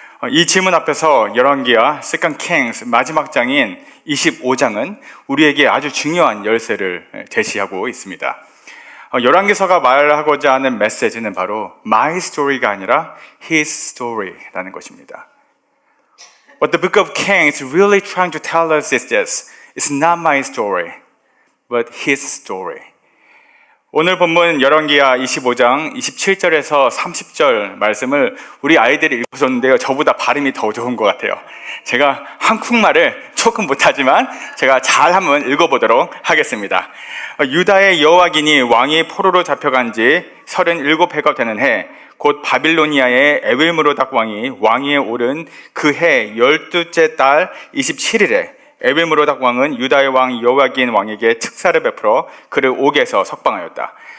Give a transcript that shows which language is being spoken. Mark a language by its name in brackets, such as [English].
[Korean] 이 질문 앞에서 열왕기와 세컨드 킹스 마지막 장인 25장은 우리에게 아주 중요한 열쇠를 제시하고 있습니다. 열왕기서가 말하고자 하는 메시지는 바로 [English] my story [Korean] 가 아니라 [English] his story [Korean] 라는 것입니다. [English] What the book of Kings is really trying to tell us is this: it's not my story, but his story. [Korean] 오늘 본문 열왕기하 25장 27절에서 30절 말씀을 우리 아이들이 읽어줬는데요. 저보다 발음이 더 좋은 것 같아요. 제가 한국말을 조금 못하지만 제가 잘 한번 읽어보도록 하겠습니다. 유다의 여호와긴이 왕이 포로로 잡혀간 지 37해가 되는 해, 곧 바빌로니아의 에윌므로닥 왕이 왕위에 오른 그 해 12째 달 27일에 에빌므로닥 왕은 유다의 왕 여호와긴 왕에게 특사를 베풀어 그를 옥에서 석방하였다.